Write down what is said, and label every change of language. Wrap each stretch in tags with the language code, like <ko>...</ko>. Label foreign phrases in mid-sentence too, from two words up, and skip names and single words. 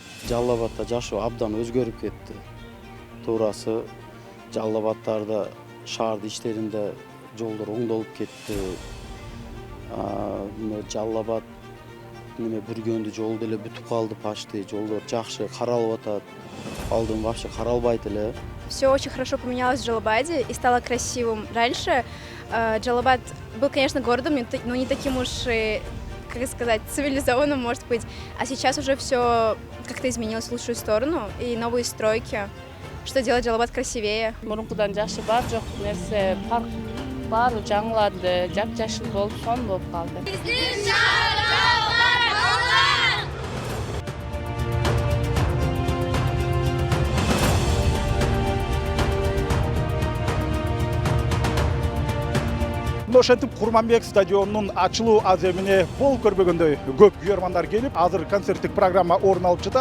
<ky>Жалал Абадта жашоо абдан өзгөрүп кетти. Туурасы Жалал Абадтарда шаардын ичтеринде жолдор оңдолуп кетти. Жалал Абад Бүргөндү жол деле бүтүп калды почти. Жолдор жакшы каралып атат. Алдын вообще каралбайт эле.</ky> <ru>Все очень хорошо поменялось в Джалабаде и стало красивым. Раньше Джалабад был, конечно, городом, но не таким уж, как сказать, цивилизованным, может быть. А сейчас уже все как-то изменилось в лучшую сторону и новые стройки, что делает Джалабад красивее.</ru> <ky>Мурункудан жакшы бар жок нерсе, парк баары жаңылады, жап-жашыл болуп сонун болуп калды. Ошентип Курманбек стадионунун ачылуу аземине бол көрбөгөндөй көп күйөрмандар келип, азыр концерттик программа орун алып жатат.</ky>